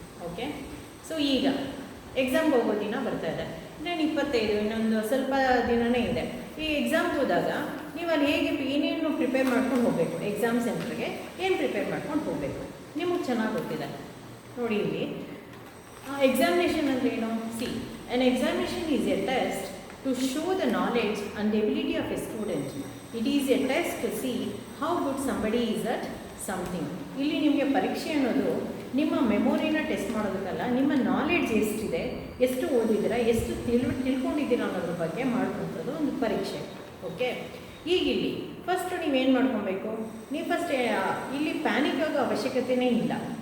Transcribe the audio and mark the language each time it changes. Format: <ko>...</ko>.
<kn>Okay, so ಈಗ ಎಕ್ಸಾಮ್ಗೆ ಹೋಗೋ ದಿನ ಬರ್ತಾಯಿದೆ, ಇನ್ನೇನು 25, ಇನ್ನೊಂದು ಸ್ವಲ್ಪ ದಿನವೇ ಇದೆ. ಈ ಎಕ್ಸಾಮ್ಗೆ ಹೋದಾಗ ನೀವು ಅಲ್ಲಿ ಹೇಗೆ ಏನೇನು ಪ್ರಿಪೇರ್ ಮಾಡ್ಕೊಂಡು ಹೋಗಬೇಕು, ಎಕ್ಸಾಮ್ ಸೆಂಟ್ರಿಗೆ ಏನು ಪ್ರಿಪೇರ್ ಮಾಡ್ಕೊಂಡು ಹೋಗಬೇಕು ನಿಮಗೆ ಚೆನ್ನಾಗಿ ಗೊತ್ತಿದೆ. ನೋಡಿ ಇಲ್ಲಿ ಎಕ್ಸಾಮಿನೇಷನ್ ಅಂದರೆ ಏನು?</kn> <en>an examination is a test to show the knowledge and ability of a student. It is a test to see how good somebody is at something.</en> <kn>ಇಲ್ಲಿ ನಿಮಗೆ ಪರೀಕ್ಷೆ ಅನ್ನೋದು ನಿಮ್ಮ ಮೆಮೊರಿನ ಟೆಸ್ಟ್ ಮಾಡೋದಕ್ಕಲ್ಲ, ನಿಮ್ಮ ನಾಲೆಡ್ಜ್ ಎಷ್ಟಿದೆ, ಎಷ್ಟು ಓದಿದ್ದೀರಾ, ಎಷ್ಟು ತಿಳ್ಕೊಂಡಿದ್ದೀರಾ ಅನ್ನೋದ್ರ ಬಗ್ಗೆ ಮಾಡ್ಕೊಳ್ತದ್ದು ಒಂದು ಪರೀಕ್ಷೆ. ಓಕೆ, ಈಗ ಇಲ್ಲಿ ಫಸ್ಟ್ ನೀವೇನು ಮಾಡ್ಕೊಬೇಕು, ನೀವು ಫಸ್ಟ್ ಇಲ್ಲಿ ಪ್ಯಾನಿಕ್ ಆಗೋ ಅವಶ್ಯಕತೆಯೇ ಇಲ್ಲ.</kn>